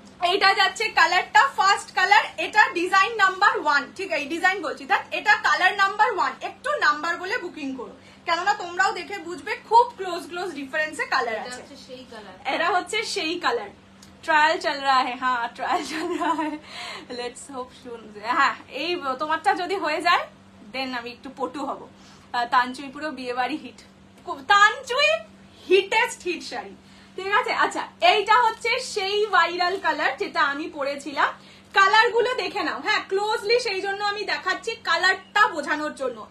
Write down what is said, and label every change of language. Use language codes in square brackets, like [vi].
[bn] এইটা যাচ্ছে কালারটা, ফার্স্ট কালার, এটা ডিজাইন নাম্বার 1, ঠিক আছে? ডিজাইন বলছি, এটা কালার নাম্বার 1। একটু নাম্বার বলে বুকিং করো, কেননা তোমরাও দেখে বুঝবে খুব ক্লোজ ক্লোজ ডিফারেন্সে কালার আছে। সেই কালার, এরা হচ্ছে সেই কালার। [hi] ट्रायल चल रहा है, हाँ ट्रायल चल रहा है, [en] Let's hope soon. [bn] হ্যাঁ, এই তোমারটা যদি হয়ে যায় দেন আমি একটু পটু হব। তানচুই পুরো বিয়ে বাড়ি হিট, তানচুই হিটেস্ট হিট শাড়ি, ঠিক আছে? আচ্ছা, এইটা হচ্ছে সেই ভাইরাল কালার যেটা আমি পরেছিলাম। কালার গুলো দেখে নাও, হ্যাঁ ক্লোজলি, সেই জন্য আমি দেখাচ্ছি কালারটা বোঝানোর জন্য।